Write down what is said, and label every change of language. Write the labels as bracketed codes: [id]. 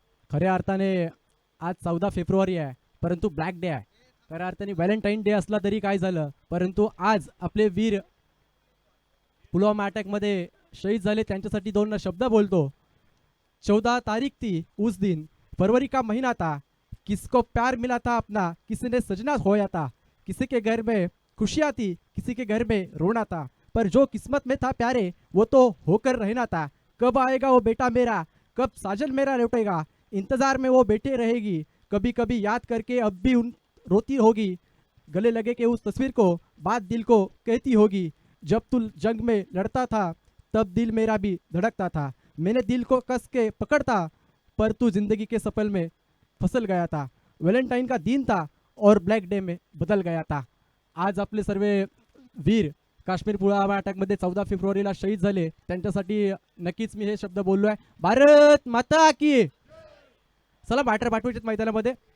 [mr] खऱ्या अर्थाने आज 14 फेब्रुवारी आहे, परंतु ब्लॅक डे आहे. खऱ्या अर्थाने व्हॅलेंटाईन डे असला तरी काय झालं, परंतु आज आपले वीर पुलवामा अटॅकमध्ये शहीद झाले, त्यांच्यासाठी 2 शब्द बोलतो. [hi] 14 तारीख थी उस दिन, फरवरी का महीना था, किसको प्यार मिला था अपना, किसी ने सजना होया था, किसी के घर में खुशियाँ थी, किसी के घर में रोना था, पर जो किस्मत में था प्यारे वो तो होकर रहना था. कब आएगा वो बेटा मेरा, कब साजन मेरा लौटेगा, इंतजार में वो बैठे रहेगी, कभी कभी याद करके अब भी उन रोती होगी, गले लगे के उस तस्वीर को बात दिल को कहती होगी. जब तू जंग में लड़ता था तब दिल मेरा भी धड़कता था, मैंने दिल को कस के पकड़ता पर तू जिंदगी के सफल में फसल गया था. व्हॅलेंटाईन का दिन था और ब्लॅक डे में बदल गया था. [mr] आज आपले सर्व वीर काश्मीर पुलवामा अटॅकमध्ये 14 फेब्रुवारीला शहीद झाले त्यांच्यासाठी नक्कीच मी हे शब्द बोललोय. [hi] भारत माता की. [mr] चला बॅटर पाठवायचे मैदानामध्ये.